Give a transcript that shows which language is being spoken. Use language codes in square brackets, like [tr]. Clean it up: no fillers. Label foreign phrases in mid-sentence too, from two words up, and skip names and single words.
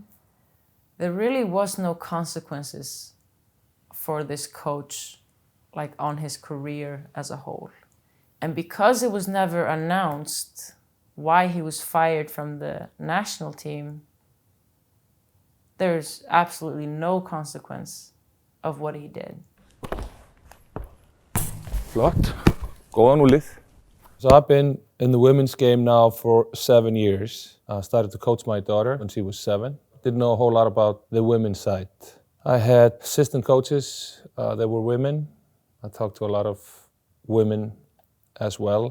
[en] There really was no consequences for this coach like on his career as a whole. And because it was never announced why he was fired from the national team, there's absolutely no consequence of what he did. [is] Flott. Góðan úr lið. [en] So I've been in the women's game now for 7 years. I started to coach my daughter when she was 7. Didn't know a whole lot about the women's side. I had assistant coaches that were women. I talked to a lot of women as well.